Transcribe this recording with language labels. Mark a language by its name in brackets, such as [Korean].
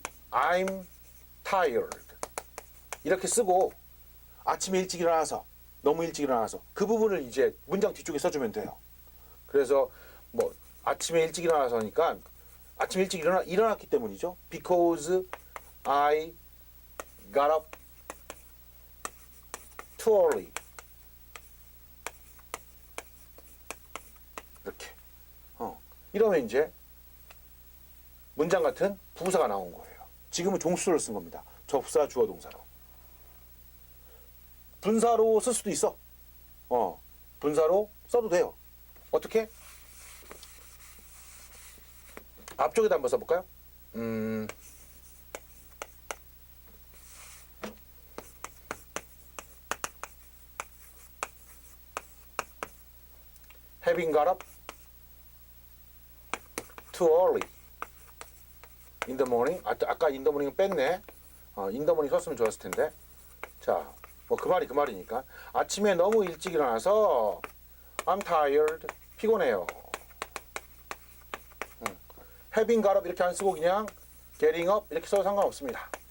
[English] I'm tired [Korean] 이렇게 쓰고 아침에 일찍 일어나서 너무 일찍 일어나서 그 부분을 이제 문장 뒤쪽에 써주면 돼요. 그래서 뭐 아침에 일찍 일어나서니까 아침 일찍 일어났기 때문이죠. [English] Because I got up too early. [Korean] 이렇게. 이러면 이제 문장 같은 부사가 나온 거예요. 지금은 종수를 쓴 겁니다. 접사, 주어, 동사로. 분사로 쓸 수도 있어. 분사로 써도 돼요. 어떻게? 앞쪽에다 한번 써볼까요? [English] Having got up too early in the morning. [Korean] 아까 [English] in the morning [Korean] 뺐네. [English] in the morning [Korean] 썼으면 좋았을 텐데. 자, 뭐 그 말이니까. 아침에 너무 일찍 일어나서 [English] I'm tired. [Korean] 피곤해요. [English] having got up [Korean] 이렇게 안 쓰고 그냥 [English] getting up [Korean] 이렇게 써도 상관없습니다.